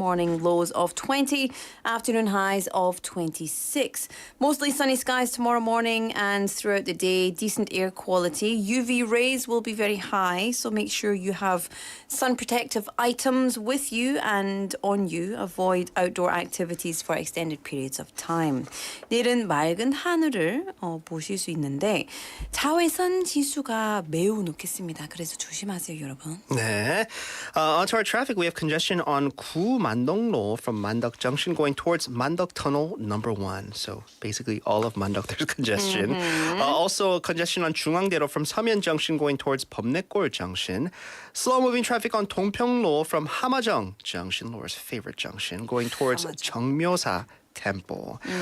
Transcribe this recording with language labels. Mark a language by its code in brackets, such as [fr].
[en] Morning lows of 20, afternoon highs of 26. Mostly sunny skies tomorrow morning and throughout the day. Decent air quality. UV rays will be very high, so make sure you have sun protective items with you and on you. Avoid outdoor activities for extended periods of time. [ko] 내일은 맑은 하늘을 보실 수 있는데 자외선 지수가 매우 높겠습니다. 그래서 조심하세요, 여러분. 네. [en] Onto our traffic, we have congestion on 구만덕로 from Mandok Junction going towards Mandok Tunnel number 1. So basically all of Mandok there's congestion. Also congestion on 중앙대로 from Samyeon Junction going towards 범내골 Junction. Slow moving traffic on 동평로 from Hamajong Junction, Laura's favorite junction, going towards 정묘사 Temple.